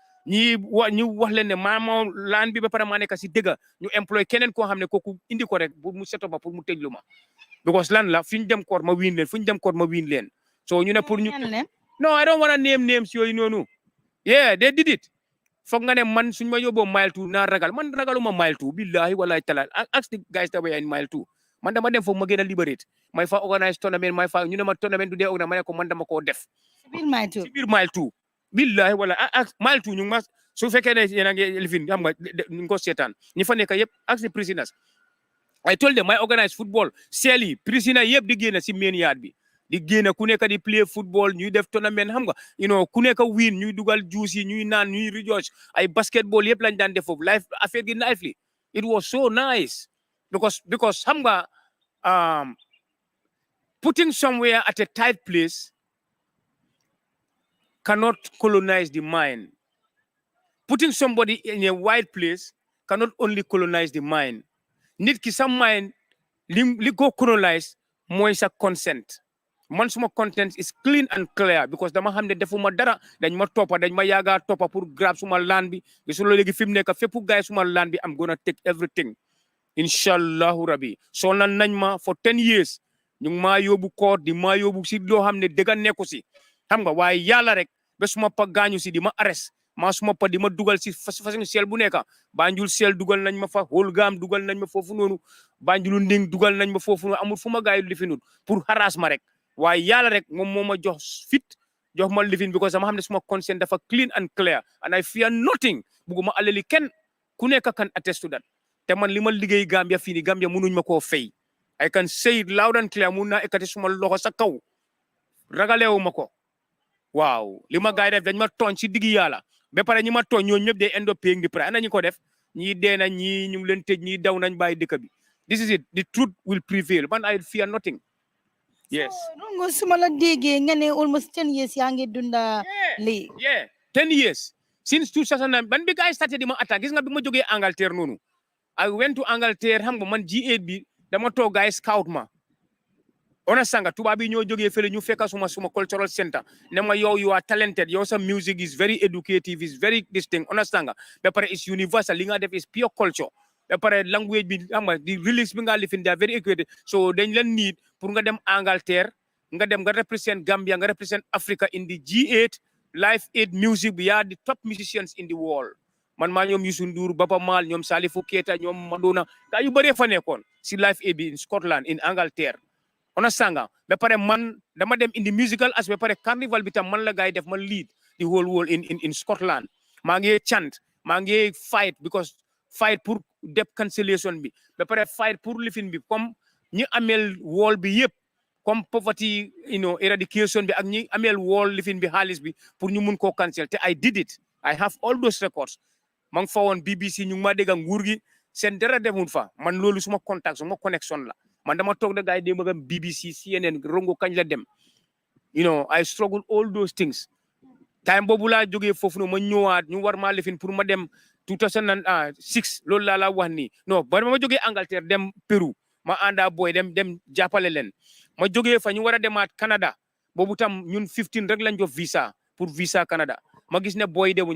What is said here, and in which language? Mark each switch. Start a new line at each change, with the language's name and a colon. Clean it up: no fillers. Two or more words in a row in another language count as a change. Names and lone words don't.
Wolof: ñu wax leen ne maa moom laan bi ba pare maa nekk si dëgg ñu employé keneen koo xam ne kooku indi ko rek pour mu seto ma pour mu tëjlu ma because lan la fi ñu dem court ma win leen fu ñu dem court ma win leen so ñu ne pour ñu
English: no I don't want to name names
Wolof: yooyu noonu
English: yeah they did it
Wolof: foog nga ne man suñ ma yóbboo mile 2 naa ragal man ragaluma mile 2
Arabic: billahi wallahi taala
English: ask the guys that were in mile 2 man
Wolof: dama dem foofu ma gën a liberate may fa
English: organize tournament
Wolof: may fa ñu ne ma tournament du dee organize ma ne ko man dama koo def si biir mile 2
Arabic: billahi wala
Wolof: mile 2 ñu ma su fekkee ne yéen a ngi lifin xam nga ñu ko seetaan ñi fa nekk yëpp
English: ask the prisoners I told them may organize football
Wolof: seel yi prisoners yëpp di génn si
English: main yard
Wolof: bi di génn ku nekk di
English: play football
Wolof: ñuy def tournament xam nga ku nekk win ñuy dugal juice yi ñuy naan ñuy rejoice ay basketball yëpp lañ daan def foofu life affaire gi
English: lively it was so nice because
Wolof: xam nga
English: putting somewhere at a tight place cannot colonize the mind. Putting somebody in a wide place cannot only colonize the mind.
Wolof: Nit ki sa mind li go colonize mooy sa consent. Man suma consent
English: is clean and clear because
Wolof: dama xam ne defuma dara dañ ma toppa dañ ma yaaga toppa pour grab suma land bi gisuloo léegi fi mu nekk fépp gaay suma land bi
English: am gonna take everything
Arabic: inshallahu rabbi
Wolof: so nañ ma
English: for 10 years
Wolof: ñu ngi maa yóbbu court di maa yóbbu si loo xam ne dëgg nekku si xam nga waaye yàlla rek ba suma pa gaañu si di ma arrest maa suma pa di ma dugal si façon sel bu nekk Banjul sel dugal nañ ma fa Holgam dugal nañ ma foofu noonu Banjulu Nding dugal nañ ma foofu noonu amul fu ma gaay li fi noonu pour harass ma rek waaye yàlla rek moom moo ma jox fit jox ma living because dama xam ne suma conscience dafa
English: clean and clear and I fear nothing
Wolof: bugguma alali kenn ku nekk
English: kan attest to that
Wolof: te man li ma liggéey Gambia fii nii Gambia mënuñ ma koo fay
English: I can say it loud and clear
Wolof: mun naa ekkati suma loxo sa kaw ragalewu ma ko waaw li ma gaay def dañ ma tooñ si diggi yàlla ba pare ñi ma tooñ ñoo ñëpp day
English: end up paying the price
Wolof: ana ñi ko def ñii dee na ñii ñu ngi leen tëj ñii daw nañ bàyyi dëkk bi
English: this is it the truth will prevail man I fear nothing. Yes.
Wolof: Rongo suma la déggee nga ne
English: almost 10 years
Wolof: yaa ngi dunda lii.
English: Yeah 10 years since 2009
Wolof: ban bi gaay starté di ma attaque gis nga bi ma jógee Angleterre noonu
English: I went to Angleterre
Wolof: xam nga man G8 bi dama toog gaay scout ma ona sanga tubaab bi ñoo jógee fële ñu fekk suma
English: cultural center
Wolof: ne ma yow
English: you are talented
Wolof: yow sa music
English: is very educative is very distinct
Wolof: ona sanga ba pare
English: is universal
Wolof: li nga def
English: is pure culture
Wolof: ba pare language bi xam nga di release bi nga lifin they
English: are very educated so
Wolof: dañ leen need pour nga dem Angleterre nga dem nga represent Gambia nga represent Africa
English: in the G8 Live 8 music we are the top musicians in the world
Wolof: man maa ñoom Youssou Ndour Baba Maal ñoom Salifou Keita ñoom Madonna gaa yu bëree fa nekkoon si Live 8 bi
English: in Scotland in Angleterre
Wolof: ona sanga ba pare man dama dem
English: in the musical
Wolof: as ba pare carnival bi tam man la gaay def man
English: lead the whole world in Scotland
Wolof: maa ngi chant maa ngi
English: fight because fight
Wolof: pour
English: debt cancellation
Wolof: bi ba pare fight pour lifin bi comme ñi amel wall bi yëpp comme
English: poverty eradication
Wolof: bi ak ñi amel wall lifin bi xaalis bi pour ñu mun koo cancel te
English: I did it I have all those records
Wolof: mang fa woon BBC ñu ngi ma dégg nguur gi seen dara demul fa man loolu suma contact suma connection la man dama toog da gaay démb BBC CNN Rongo kañ la dem
English: I struggle all those things
Wolof: time boobu laa jógee foofu no ma ñëwaat ñu war maa lifin pour ma dem 2006 loolu laa la wax ni non ba ma jógee Angleterre dem Pérou ma ànda boy dem jàppale leen ma jógee fa ñu war a demaat Canada boobu tam ñun 15 rek lañ jox visa pour visa Canada ma gis ne boy demuñ